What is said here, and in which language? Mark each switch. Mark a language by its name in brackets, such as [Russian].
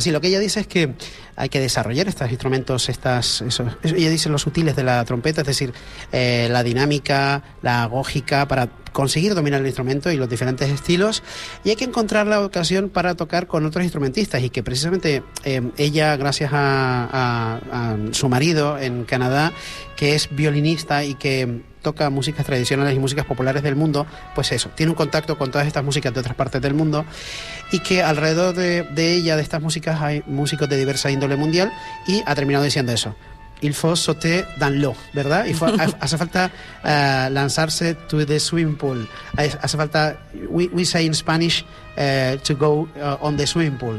[Spanish] Sí, lo que ella dice es que hay que desarrollar estos instrumentos, ella dice los sutiles de la trompeta, es decir, la dinámica, la agógica, para conseguir dominar el instrumento y los diferentes estilos, y hay que encontrar la ocasión para tocar con otros instrumentistas, y que precisamente ella, gracias a su marido en Canadá, que es violinista y que... toca músicas tradicionales y músicas populares del mundo, pues eso, tiene un contacto con todas estas músicas de otras partes del mundo y que alrededor de ella, de estas músicas, hay músicos de diversa índole mundial y ha terminado diciendo eso. [French] Il faut sauter dans l'eau, [Spanish] ¿verdad? Y hace falta lanzarse [English] to the swimming pool. [Spanish] Hace falta, [English] we say in Spanish, to go on the swimming pool.